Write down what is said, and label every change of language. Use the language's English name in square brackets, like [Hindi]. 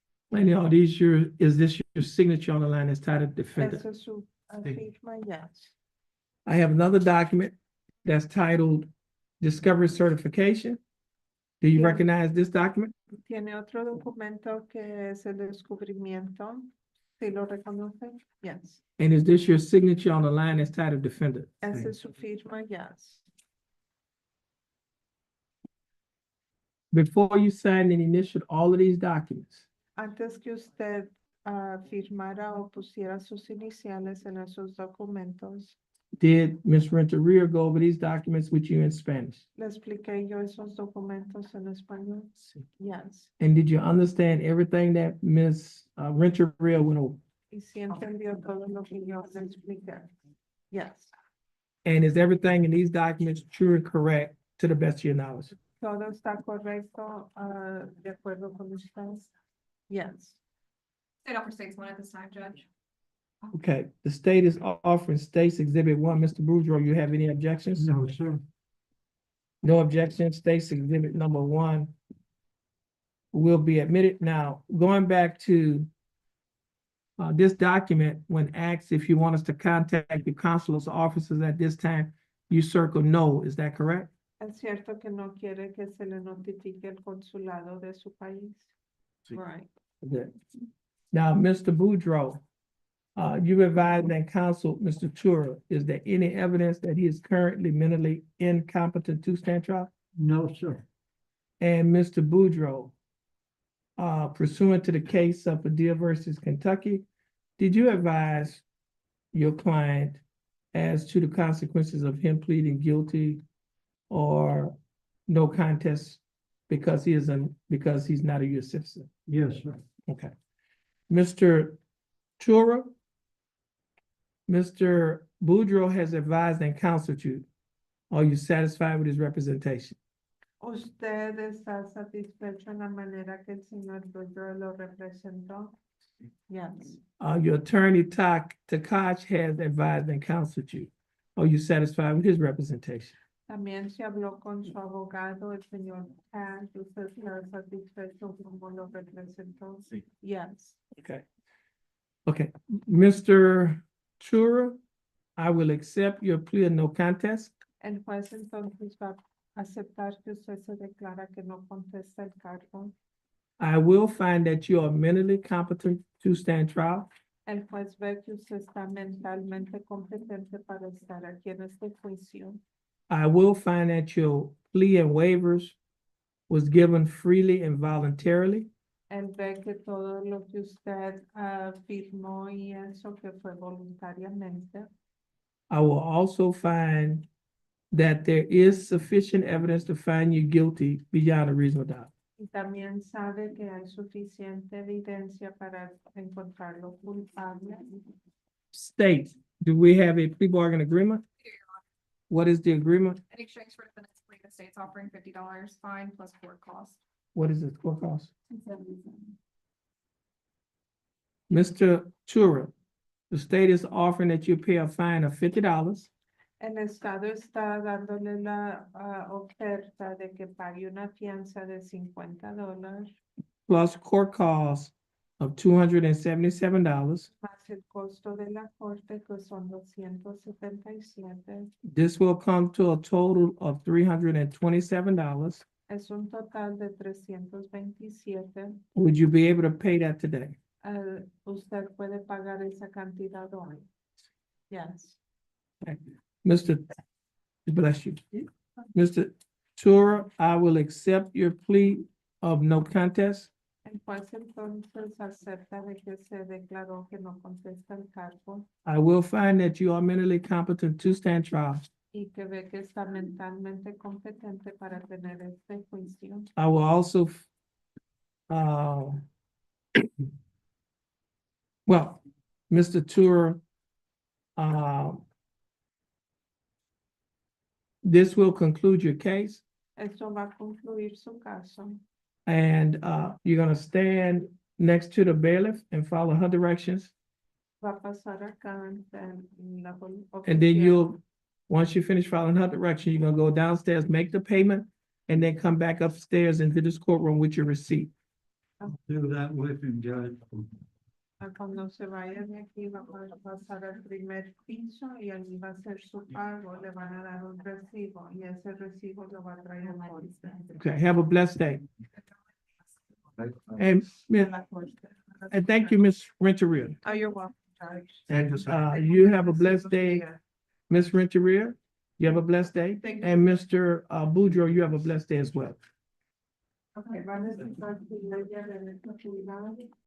[English] Lady, is this your signature on the line that's titled defendant? [Spanish] Esa es su firma. [English] Yes. I have another document that's titled discovery certification. Do you Yeah. recognize this document? [Spanish] Tiene otro documento que es el descubrimiento. ¿Sí lo reconoce? [English] Yes. And is this your signature on the line that's titled defendant? [Spanish] Esa es su firma. [English] Yes. Before you signed and initialed all of these documents, [Spanish] Antes que usted firmara o pusiera sus iniciales en esos documentos, [English] did Ms. Renteria go over these documents with you in Spanish? [Spanish] le expliqué yo esos documentos en español. [English] Yes. And did you understand everything that Ms. Renteria went over? [Spanish] Y si entendió todo lo que yo le expliqué. [English] Yes. And is everything in these documents true and correct to the best of your knowledge? [Spanish] Todo está correcto, de acuerdo con usted. [English] Yes. State offer states one at this time, Judge. Okay, the state is offering State's Exhibit 1. Mr. Boudreaux, you have any objections? No, sir. No objections. State's Exhibit number 1 will be admitted. Now, going back to this document, when asked if you want us to contact your consulate officers at this time, you circle no. Is that correct? [Spanish] Es cierto que no quiere que se le notifique el consulado de su país. Sí. [English] Right. Good. Now, Mr. Boudreaux, you advised that counsel, Mr. Tura, is there any evidence that he is currently mentally incompetent to stand trial? No, sir. And Mr. Boudreaux, pursuant to the case of Padilla versus Kentucky, did you advise your client as to the consequences of him pleading guilty or no contest because he's not a U.S. citizen? Yes, sir. Okay. Mr. Tura, Mr. Boudreaux has advised and counseled you. Are you satisfied with his representation? [Spanish] ¿Usted está satisfecho en la manera que el señor Boudreaux lo representó? [English] Yes. Your attorney, Takach, has advised and counseled you. Are you satisfied with his representation? [Spanish] También se habló con su abogado, el señor Cash. ¿Usted está satisfecho como lo representó? Sí. [English] Yes. Okay. Okay, Mr. Tura, I will accept your plea of no contest. [Spanish] El juez entonces va a aceptar que usted se declara que no contesta el cargo. [English] I will find that you are mentally competent to stand trial. [Spanish] El juez ve que usted está mentalmente competente para estar aquí en este juicio. [English] I will find that your plea and waivers was given freely and voluntarily. [Spanish] Él ve que todo lo que usted firmó y eso que fue voluntariamente. [English] I will also find that there is sufficient evidence to find you guilty beyond a reasonable doubt. [Spanish] Y también sabe que hay suficiente evidencia para encontrarlo culpable. [English] State, do we have a plea bargain agreement? What is the agreement? In exchange for defendant's plea, the state's offering $50 fine plus court costs. What is it, court cost? Mr. Tura, the state is offering that you pay a fine of $50 [Spanish] El Estado está dándole la oferta de que pague una fianza de $50 [English] plus court costs of $277. [Spanish] más el costo de la corte que son 277. [English] This will come to a total of $327. [Spanish] Es un total de 327. [English] Would you be able to pay that today? [Spanish] Usted puede pagar esa cantidad hoy. [English] Yes. Mr. Bless you. Mr. Tura, I will accept your plea of no contest. [Spanish] El juez entonces acepta de que se declaró que no contesta el cargo [English] I will find that you are mentally competent to stand trial. [Spanish] y que ve que está mentalmente competente para tener este juicio. [English] I will also, well, Mr. Tura, this will conclude your case, [Spanish] Esto va a concluir su caso. [English] and you're gonna stand next to the bailiff and follow her directions. [Spanish] Va a pasar acá en la [English] And then [Spanish] oficina. [English] you'll, once you finish following her direction, you're gonna go downstairs, make the payment, and then come back upstairs into this courtroom with your receipt. Do that with him, Judge. [Spanish] Cuando se vaya de aquí va a pasar al primer piso y allí va a hacer su pago, le van a dar un recibo y ese recibo lo va a traer a corte. [English] Okay, have a blessed day. And, and thank you, Ms. Renteria. Oh, you're welcome. And you have a blessed day, Ms. Renteria. You have a blessed day. Thank you. And Mr. Boudreaux, you have a blessed day as well. [Spanish] Okay, van a estar sin ley de responsabilidad.